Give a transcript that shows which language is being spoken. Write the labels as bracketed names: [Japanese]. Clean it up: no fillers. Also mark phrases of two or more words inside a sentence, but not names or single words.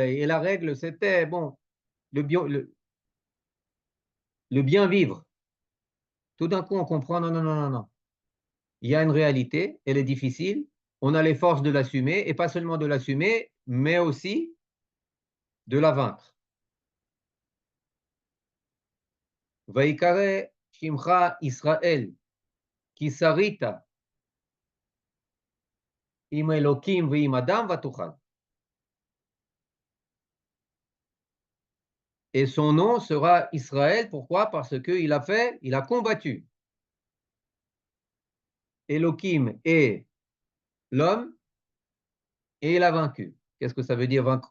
[French] Et la règle, c'était, bon, le bien vivre. Tout d'un coup, on comprend, non, non, non, non, non. Il y a une réalité, elle est difficile. On a les forces de l'assumer, et pas seulement de l'assumer, mais aussi de la vaincre. [Hebrew] ויקרא שמך ישראל כי שרית עם אלוקים ועם אדם ותוכל. [French] Et son nom sera Israël. Pourquoi? Parce qu'il a combattu Elohim et l'homme, et il a vaincu. Qu'est-ce que ça veut dire vaincre?